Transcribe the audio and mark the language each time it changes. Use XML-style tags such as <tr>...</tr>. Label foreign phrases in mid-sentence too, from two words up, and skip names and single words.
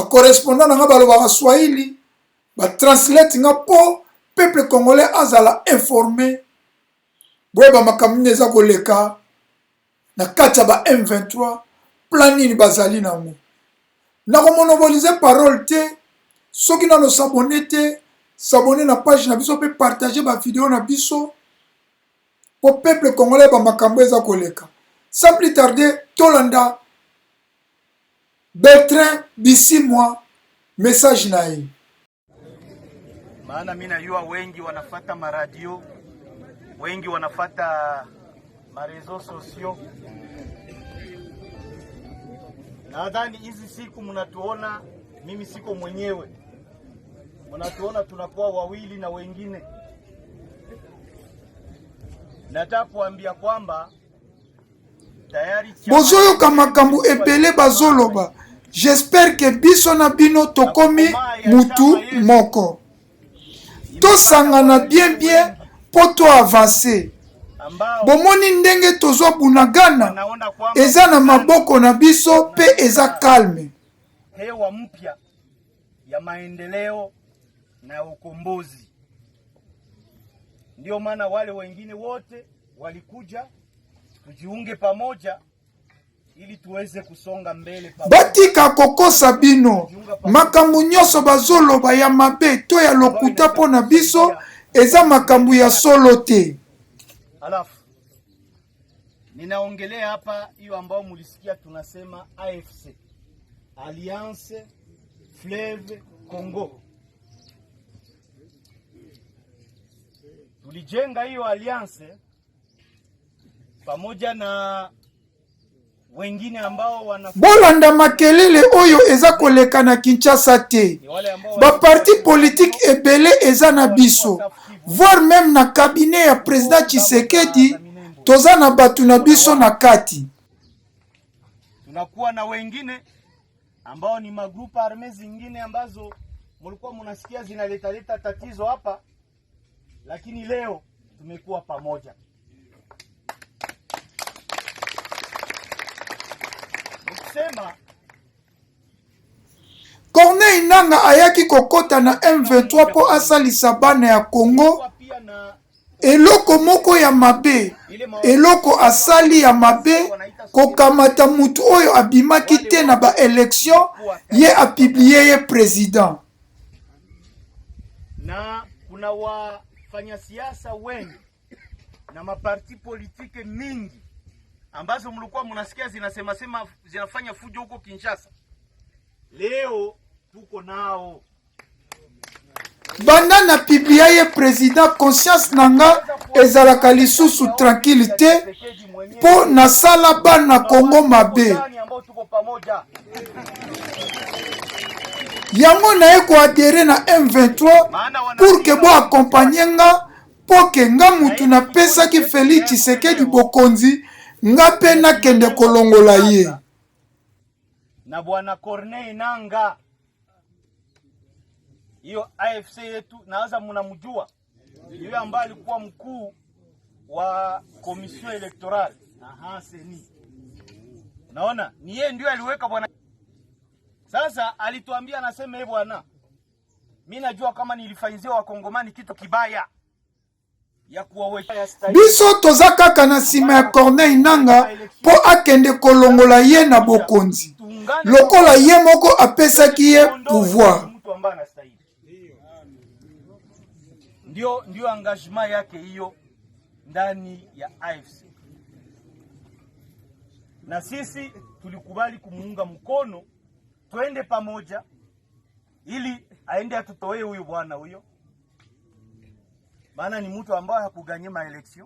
<ln>correspondant nga balobaka Swahili ba translate nga po</ln> <fr>peuple congolais</fr> <ln>azala informé boye ba makambo eza koleka na kati ya ba M23 plan nini bazali nango na komonopolize parole te soki nano s'abonner te s'abonner na page na biso pe partager ba vidéo na biso</ln> <fr>pour peuple congolais</fr> <ln>ba makambo eza koleka.</ln> <fr>Sans plus tarder,</fr> <ln>tolanda Bertrand Bisimwa message nae.</ln> <sw>Maana mimi najua wengi wanafata maradio, wengi wanafata marezo sosio. Nadhani hizi siku mnatuona mimi siko mwenyewe. Mnatuona tunakuwa wawili na wengine. Nataka kuambia kwamba tayari</sw> <ln>bozoyoka makambo ebele bazoloba.</ln> <fr>J'espère que</fr> <ln>biso na bino tokomi mutu moko. Tosangana bien po to avancer. Bomoni ndenge tozwa bunagana eza na maboko na biso pe eza calme.</ln> <sw>Hewa mpya ya maendeleo na ukombozi. Ndio maana wale wengine wote walikuja tujiunge pamoja ili tuweze kusonga mbele pamoja.</sw> <ln>Batika kokosa bino makambu nyonso bazoloba ya mabe to ya lokuta po na biso eza makambu ya solo te.</ln> <sw>Alafu ninaongelea hapa hiyo ambao mulisikia tunasema AFC, Alliance Fleuve Congo. Tulijenga hiyo alliance pamoja na wengine ambao</sw> <ln>bolanda makelele oyo eza koleka na Kinshasa te. Ba</ln> <fr>parti politique</fr> <ln>ebele eza na biso,</ln> <fr>voire même</fr> <ln>na cabinet ya président Tshisekedi toza na batu na biso na kati.</ln> <sw>Tunakuwa na wengine ambao ni magrupa arme zingine ambazo mulikuwa mnasikia zinaleta tatizo hapa, lakini leo tumekuwa pamoja. Ukisema</sw> <ln>Corneille Nanga ayaki kokota na M23 po asalisa bana ya Congo. Eloko moko ya mabe, eloko asali ya mabe, kokamata mutu oyo abimaki te na ba élection, ye</ln> <fr>a publié</fr> <ln>ye président.</ln> <sw>na kuna wafanya siasa wengi na maparti politike mingi ambazo mlikuwa mnasikia zinasema zinafanya fujo huko Kinshasa. Leo tuko nao</sw> <ln>banda na piblia ye président conscience nanga ezalaka lisusu tranquillité po nasala bana Kongo mabe yango na ye koadere na M23 pour que bo accompagner nga po ke nga mutu napesaki Félix Tshisekedi bokonzi nga pe nakende kolongola ye</ln> <sw>na bwana Corneille Nanga. Hiyo AFC yetu naanza mnamjua, yule ambaye alikuwa mkuu wa</sw> <fr>commission electorale</fr> <sw>seni. Naona ni yeye ndio aliweka bwana. Sasa alituambia, anasema bwana, mimi najua kama nilifanyizia wakongomani kitu kibaya ya kuwaweka</sw> <ln>biso toza kaka na sima ya Corneille Nanga po akende kolongola ye na bokonzi lokola ye moko apesaki ye pouvoir.</ln> <sw>Ndio engagement yake hiyo ndani ya AFC, na sisi tulikubali kumuunga mkono, twende pamoja ili aende atutoe huyo bwana huyo, maana ni mtu ambaye hakuganyima election.</sw>